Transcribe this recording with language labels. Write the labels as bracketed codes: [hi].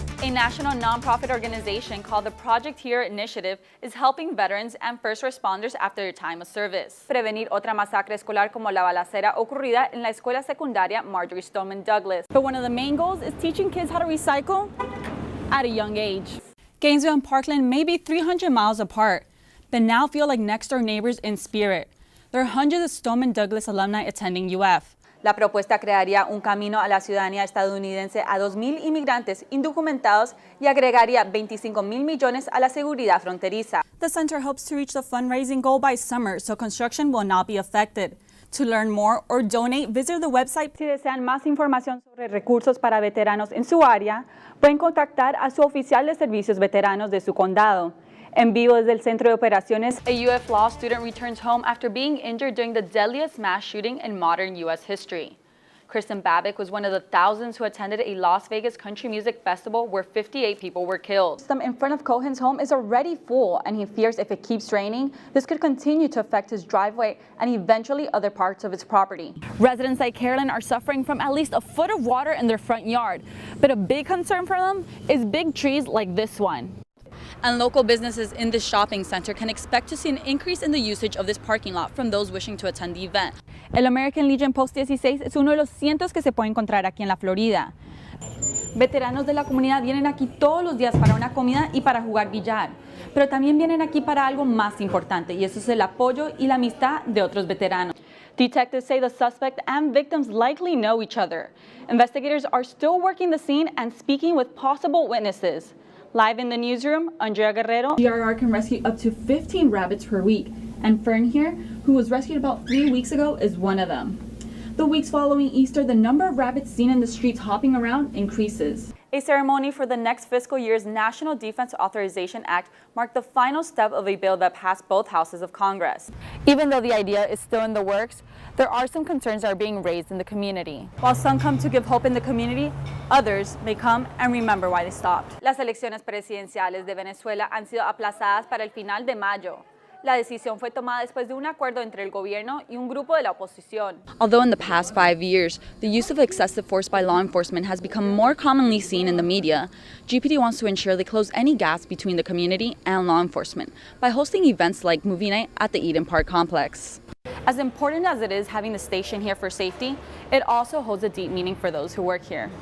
[en] A national nonprofit organization called the Project Here Initiative is helping veterans and first responders after their time of service [es] prevenir otra masacre escolar como la balacera ocurrida en la escuela secundaria Marjorie Stoneman Douglas. [en] But one of the main goals is teaching kids how to recycle at a young age. Gainesville and Parkland may be 300 miles apart, but now feel like next-door neighbors in spirit. There are hundreds of Stoneman Douglas alumni attending UF. [es] La propuesta crearía un camino a la ciudadanía estadounidense a 2,000 inmigrantes indocumentados y agregaría 25,000 millones a la seguridad fronteriza. [en] The center hopes to reach the fundraising goal by summer, so construction will not be affected. To learn more or donate, visit the website. [es] Si desean más información sobre recursos para veteranos en su área, pueden contactar a su oficial de servicios veteranos de su condado. En vivo desde el Centro de Operaciones, [en] a UF Law student returns home after being injured during the deadliest mass shooting in modern U.S. history. Kristen Babick was one of the thousands who attended a Las Vegas country music festival where 58 people were killed. The in front of Cohen's home is already full, and he fears if it keeps raining, this could continue to affect his driveway and eventually other parts of his property. Residents like Carolyn are suffering from at least a foot of water in their front yard, but a big concern for them is big trees like this one. And local businesses in this shopping center can expect to see an increase in the usage of this parking lot from those wishing to attend the event. [es] El American Legion Post 16 es uno de los cientos que se puede encontrar aquí en la Florida. Veteranos de la comunidad vienen aquí todos los días para una comida y para jugar billar, pero también vienen aquí para algo más importante, y eso es el apoyo y la amistad de otros veteranos. [en] Detectives say the suspect and victims likely know each other. Investigators are still working the scene and speaking with possible witnesses. Live in the newsroom, Andrea Guerrero. GRR can rescue up to 15 rabbits per week, and Fern here, who was rescued about 3 weeks ago, is one of them. The weeks following Easter, the number of rabbits seen in the streets hopping around increases. A ceremony for the next fiscal year's National Defense Authorization Act marked the final step of a bill that passed both houses of Congress. Even though the idea is still in the works, there are some concerns that are being raised in the community. While some come to give hope in the community, others may come and remember why they stopped. [es] Las elecciones presidenciales de Venezuela han sido aplazadas para el final de mayo. La decisión fue tomada después de un acuerdo entre el gobierno y un grupo de la oposición. [en] Although in the past 5 years, the use of excessive force by law enforcement has become more commonly seen in the media, GPD wants to ensure they close any gaps between the community and law enforcement by hosting events like Movie Night at the Eden Park complex. As important as it is having the station here for safety, it also holds a deep meaning for those who work here.